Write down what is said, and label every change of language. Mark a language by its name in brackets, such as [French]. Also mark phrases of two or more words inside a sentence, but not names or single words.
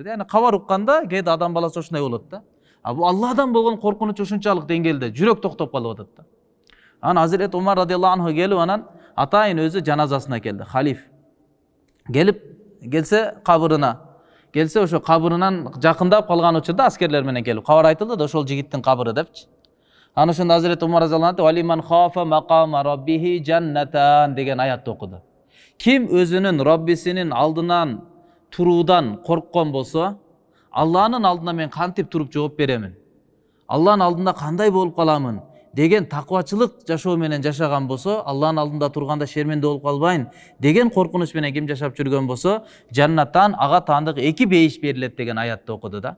[Kyrgyz] Яны кабар укканда кээде адам баласы ошондой болот да. Бул Алладан болгон коркунуч ушунчалык деңгээлде жүрөк токтоп калып атат да. Анан Азирет Умар [Arabic] رضي الله عنه [Kyrgyz] келип, анан атайын өзү жаназасына келди, халиф. Келсе кабырына. Келсе ошо кабырынан жакындап калган учурда аскерлер менен келип, кабар айтылды да ошол жигиттин кабыры депчи. Анан ошондо Азирет Умар [Arabic] رضي الله عنه «ولمن خاف مقام ربه جنتان» [Kyrgyz] деген аятты окуду. Ким өзүнүн Раббисинин алдынан туруудан корккон болсо, Алланын алдына мен кантип туруп жооп беремин? Алланын алдында кандай болуп каламын деген таквачылык жашоо менен жашаган болсо, Алланын алдында турганда шерменде болуп калбайын деген коркунуч менен ким жашап жүргөн болсо, жаннаттан ага таандык 2 бейиш берилет деген аятты окуду да.